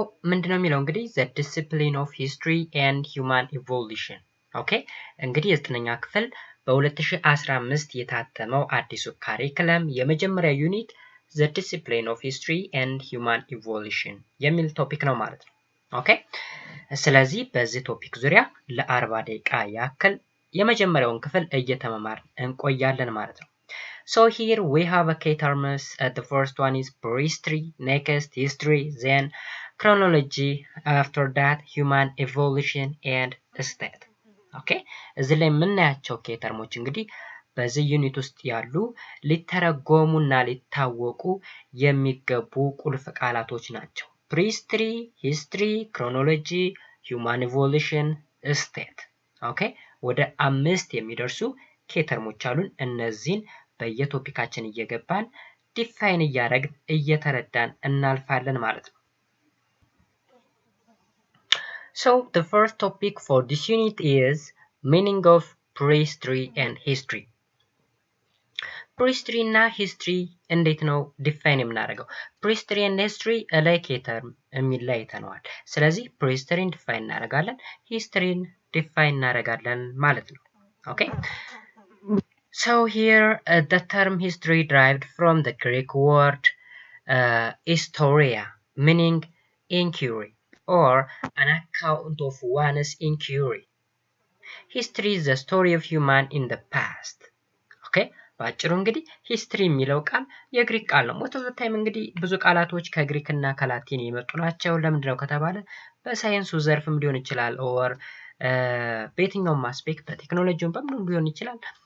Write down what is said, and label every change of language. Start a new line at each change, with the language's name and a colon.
Amharic: ምንድነው የሚለው እንግዲህ the discipline of history and human evolution። ኦኬ እንግዲህ የዘጠነኛ ክፍል በ2015 የታተመው አዲሱ ካሪክለም የመጀመሪያ ዩኒት the discipline of history and human evolution የሚል ቶፒክ ነው ማለት ነው። ኦኬ ስለዚህ በዚህ ቶፒክ ዙሪያ ለ40 ደቂቃ ያክል የመጀመሪያውን ክፍል እየተመማር እንቆያለን ማለት ነው።
English: So here we have a key terms. The first one is prehistory, next history, then chronology, after that human evolution and state.
Amharic: ኦኬ እዚህ ላይ የምናያቸው ኬ ተርሞች እንግዲህ በዚህ ዩኒት ውስጥ ያሉ ሊተረጎሙና ሊታወቁ የሚገቡ ቁልፍ ቃላቶች ናቸው። ፕሪሂስትሪ፣ ሂስትሪ፣ ክሮኖሎጂ፣ ሂውማን ኢቮሉሽን፣ ስቴት። ኦኬ ወደ 5 የሚደርሱ ኬ ተርሞች አሉን። እነዚህን በየቶፒካችን እየገባን ዲፋይን እያደረግን እየተረዳን እናልፋለን ማለት ነው።
English: So the first topic for this unit is meaning of prehistory and history.
Amharic: Prehistory እና history እንዴት ነው ዲፋይን የምናደርገው? Prehistory and history ላይ ኬተርም የሚል ላይ አይተነዋል። ስለዚህ prehistory ዲፋይን እናደርጋለን፣ history ዲፋይን እናደርጋለን ማለት ነው።
English: Okay? So here the term history derived from the Greek word historia, meaning inquiry or an account of one's inquiry. History is the story of human in the past. Okay?
Amharic: ባጭሩ እንግዲህ ሂስትሪ የሚለው ቃል የግሪክ ቃል ነው።
English: ሞስት ኦፍ ዘ ታይም
Amharic: እንግዲህ ብዙ ቃላቶች ከግሪክ እና ከላቲን የመጡ ናቸው። ለምንድነው ከተባለ በሳይንሱ ዘርፍም ሊሆን ይችላል ኦር በየትኛውም አስፔክት በቴክኖሎጂውም በምንም ሊሆን ይችላል